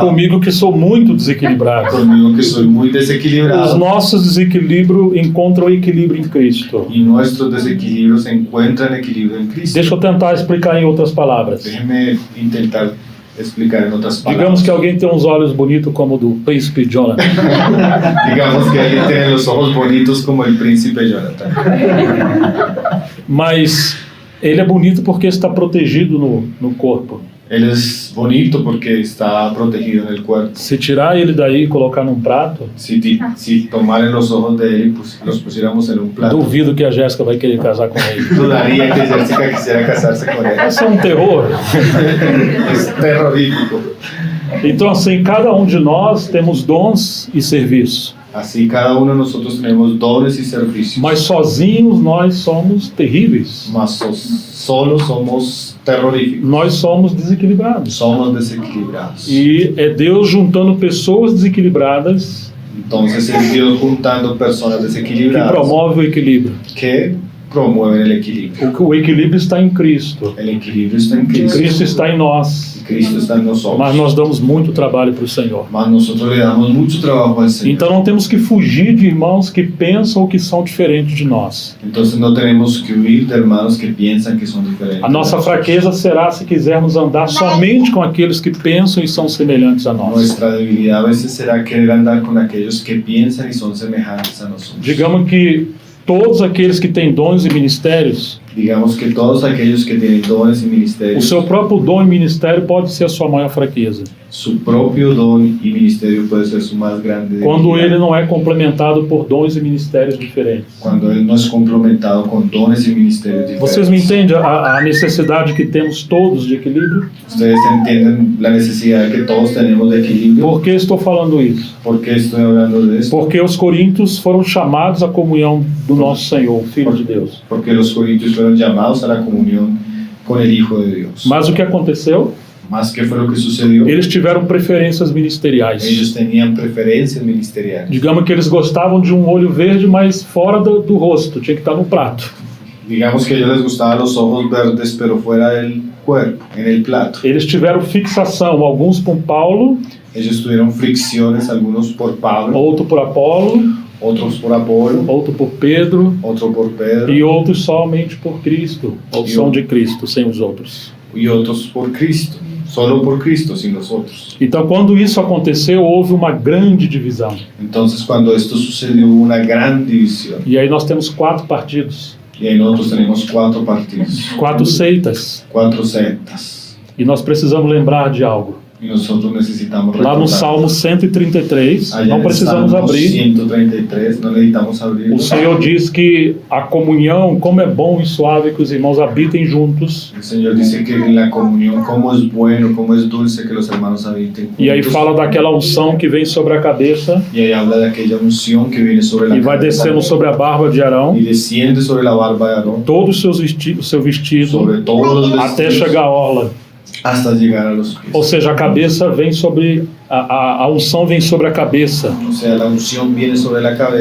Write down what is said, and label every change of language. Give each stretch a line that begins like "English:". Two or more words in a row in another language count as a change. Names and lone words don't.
Portuguese: comigo que sou muito desequilibrado.
Spanish: conmigo que soy muy
Portuguese: Os
Spanish: desequilibrado,
Portuguese: nossos desequilíbrios encontram equilíbrio em Cristo.
Spanish: y nuestros desequilibrios encuentran equilibrio en Cristo.
Portuguese: Deixa eu tentar explicar em outras palavras.
Spanish: Déjeme intentar explicar en otras
Portuguese: Digamos
Spanish: palabras.
Portuguese: que alguém tem uns olhos bonitos como o do príncipe Jonathan.
Spanish: Digamos que alguien tiene los ojos bonitos como el príncipe Jonathan,
Portuguese: Mas ele é bonito porque está protegido no corpo.
Spanish: él es bonito porque está protegido en el cuerpo.
Portuguese: Se tirar ele daí e colocar num prato,
Spanish: Si tomaran los ojos de él y los pusiéramos en un plato,
Portuguese: duvido que a Jéssica vai querer casar com ele.
Spanish: dudaría que Jessica quisiera casarse con él.
Portuguese: Isso é um terror.
Spanish: Es terrorífico.
Portuguese: Então, assim, cada um de nós temos dons e serviços.
Spanish: Así cada uno de nosotros tenemos dones y servicios,
Portuguese: Mas sozinhos nós somos terríveis.
Spanish: mas solo somos terroríficos.
Portuguese: Nós somos desequilibrados.
Spanish: Somos desequilibrados.
Portuguese: E é Deus juntando pessoas desequilibradas
Spanish: Entonces es Dios juntando personas
Portuguese: que
Spanish: desequilibradas
Portuguese: promove o equilíbrio.
Spanish: que promueven el equilibrio.
Portuguese: O equilíbrio está em Cristo.
Spanish: El equilibrio está en Cristo.
Portuguese: Cristo está em nós.
Spanish: Cristo está en nosotros.
Portuguese: Mas nós damos muito trabalho para o Senhor.
Spanish: Mas nosotros le damos mucho trabajo al Señor.
Portuguese: Então não temos que fugir de irmãos que pensam ou que são diferentes de nós.
Spanish: Entonces no tenemos que huir de hermanos que piensan que son diferentes.
Portuguese: A nossa fraqueza será se quisermos andar somente com aqueles que pensam e são semelhantes a nós.
Spanish: Nuestra debilidad a veces será querer andar con aquellos que piensan y son semejantes a nosotros.
Portuguese: Digamos que todos aqueles que têm dons e ministérios,
Spanish: Digamos que todos aquellos que tienen dones y
Portuguese: o
Spanish: ministerios,
Portuguese: seu próprio dom e ministério pode ser a sua maior fraqueza.
Spanish: su propio don y ministerio puede ser su más grande
Portuguese: Quando
Spanish: debilidad.
Portuguese: ele não é complementado por dons e ministérios diferentes.
Spanish: Cuando él no es complementado con dones y ministerios diferentes.
Portuguese: Vocês me entendem a necessidade que temos todos de equilíbrio?
Spanish: Ustedes entienden la necesidad que todos tenemos de equilibrio.
Portuguese: Por que estou falando isso?
Spanish: ¿Por qué estoy hablando de esto?
Portuguese: Porque os coríntios foram chamados à comunhão do nosso Senhor, Filho de Deus.
Spanish: Porque los corintios fueron llamados a la comunión con el Hijo de Dios.
Portuguese: Mas o que aconteceu?
Spanish: Más que fue lo que sucedió,
Portuguese: Eles tiveram preferências ministeriais.
Spanish: ellos tenían preferencias ministeriales.
Portuguese: Digamos que eles gostavam de um olho verde, mas fora do rosto, tinha que estar no prato.
Spanish: Digamos que a ellos les gustaban los ojos verdes, pero fuera del cuerpo, en el plato.
Portuguese: Eles tiveram fixação, alguns por Paulo,
Spanish: Ellos tuvieron fricciones, algunos por Pablo,
Portuguese: outro por Apolo,
Spanish: otros por Apolo,
Portuguese: outro por Pedro
Spanish: otro por Pedro
Portuguese: e outros somente por Cristo, ou são de Cristo, sem os outros.
Spanish: y otros por Cristo. Solo por Cristo, sin los otros.
Portuguese: Então, quando isso aconteceu, houve uma grande divisão.
Spanish: Entonces, cuando esto sucedió, hubo una gran división.
Portuguese: E aí nós temos 4 partidos,
Spanish: Y ahí nosotros tenemos 4 partidos,
Portuguese: 4 seitas.
Spanish: 4 sectas.
Portuguese: E nós precisamos lembrar de algo.
Spanish: Y nosotros necesitamos
Portuguese: Lá no
Spanish: recordar.
Portuguese: Salmo 133,
Spanish: Allá
Portuguese: não
Spanish: en el
Portuguese: precisamos
Spanish: Salmo
Portuguese: abrir.
Spanish: 133, no necesitamos abrir.
Portuguese: O Senhor diz que a comunhão, como é bom e suave que os irmãos habitem juntos.
Spanish: El Señor dice que la comunión, cómo es bueno, cómo es dulce que los hermanos habiten
Portuguese: E aí
Spanish: juntos.
Portuguese: fala daquela unção que vem sobre a cabeça
Spanish: Y ahí habla de aquella unción que viene sobre la
Portuguese: e vai
Spanish: cabeza
Portuguese: descendo sobre a barba de Arão,
Spanish: y desciende sobre la barba de Aarón,
Portuguese: todo o seu vestido,
Spanish: sobre todos los
Portuguese: até
Spanish: vestidos,
Portuguese: chegar à orla.
Spanish: hasta llegar a los pies.
Portuguese: Ou seja, a cabeça vem sobre, a unção vem sobre a cabeça.
Spanish: O sea, la unción viene sobre la cabeza.